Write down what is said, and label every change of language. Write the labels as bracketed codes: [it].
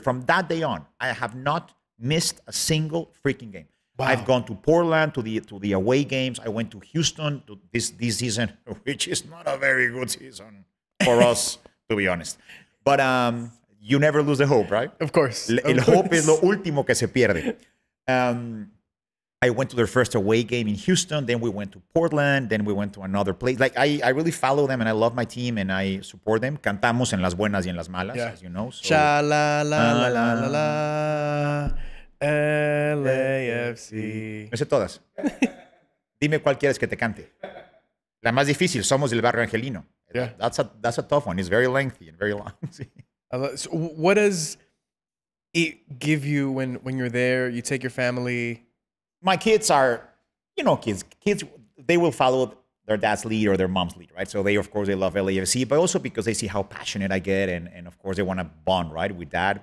[en] From that day on, I have not missed a single freaking game. Wow. I've gone to Portland to the away games. I went to Houston to this season, which is not a very good season for us, to be honest. But you never lose the hope, right? Of course. [es] El hope es lo último que se pierde. [en] I went to their first away game in Houston. Then we went to Portland. Then we went to another place. Like I really follow them and I love my team and I support them. [es] Cantamos en las buenas y en las malas, [en] as you know. So, Sha la la la la la la. LAFC. [es] Me sé todas. Dime cuál quieres que te cante. La más difícil, Somos del Barrio Angelino. [en] Yeah. That's a tough one. It's very lengthy and very long. So what does it give you when you're there? You take your family. My kids are, kids. Kids, they will follow their dad's lead or their mom's lead, right? So they love LAFC, but also because they see how passionate I get, and of course they want to bond, right, with dad.